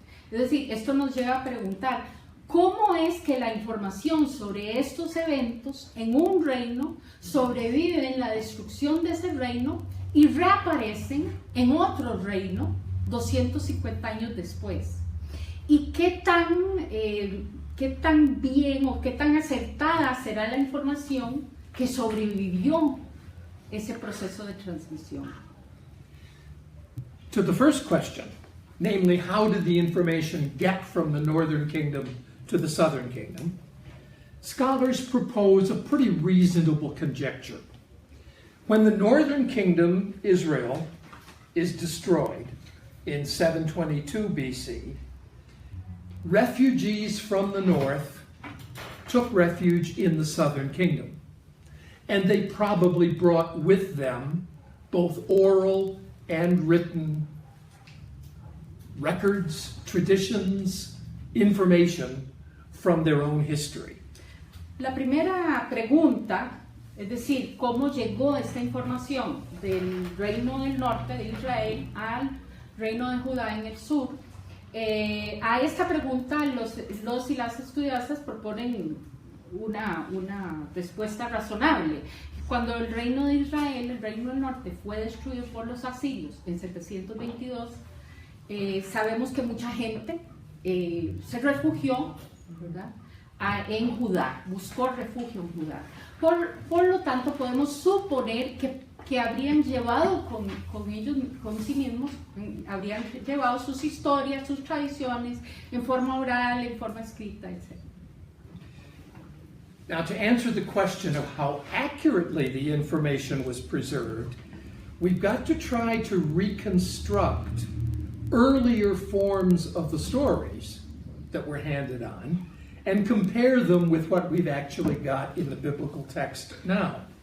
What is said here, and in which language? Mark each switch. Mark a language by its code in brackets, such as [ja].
[es] Es decir, esto nos lleva a preguntar, ¿cómo es que la información sobre estos eventos en un reino sobrevive en la destrucción de ese reino y reaparecen en otro reino 250 años después? ¿Y qué tan bien o qué tan acertada será la información que sobrevivió ese proceso de transmisión? [en] To the first question, namely, how did the information get from the northern kingdom to the southern kingdom, scholars propose a pretty reasonable conjecture. When the northern kingdom, Israel, is destroyed in 722 BC, refugees from the north took refuge in the southern kingdom, and they probably brought with them both oral and written records, traditions, information from their own history. [es] La primera pregunta, es decir, ¿cómo llegó esta información del reino del norte de Israel al reino de Judá en el sur? A esta pregunta los y las estudiantes proponen una respuesta razonable. Cuando el reino de Israel, el reino del norte, fue destruido por los asirios en 722, sabemos que mucha gente se refugió, ¿verdad?, en Judá, buscó refugio en Judá. Por lo tanto, podemos suponer que habrían llevado con ellos, con sí mismos, habrían llevado sus historias, sus tradiciones, en forma oral, en forma escrita, etc. [en] Now, to answer the question of how accurately the information was preserved, we've got to try to reconstruct earlier forms of the stories that were handed on and compare them with what we've actually got in the biblical text now.